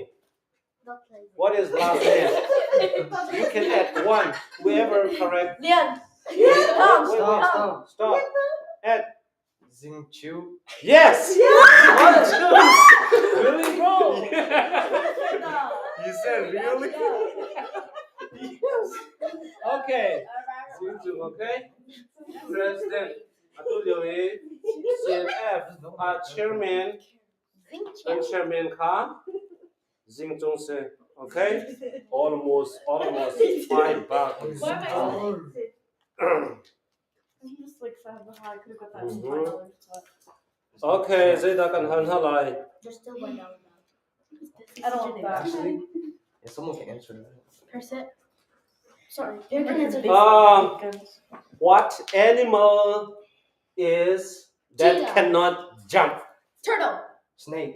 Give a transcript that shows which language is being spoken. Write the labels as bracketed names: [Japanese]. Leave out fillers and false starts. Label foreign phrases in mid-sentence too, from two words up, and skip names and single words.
[English] What is last name? You can add one. Whoever correct. Lian. Wait. Stop. Add. Zing Chu. Yes. One, two. Really, bro? You said really? Yes. Okay. Zing Chu. Okay. President Atulioe CNF chairman. And Chairman Ka. Zing Chung Se. Okay. Almost 5 bucks. I'm just like sad how I could have got that Mhm. $5. [Mizo] Okay, Zayda kan han halai. [English] There's still $1 now. I don't want that. Actually, yeah, someone can answer that. Press it. Sorry. You're gonna answer this. What animal is that Cheetah. cannot jump? Turtle. Snake.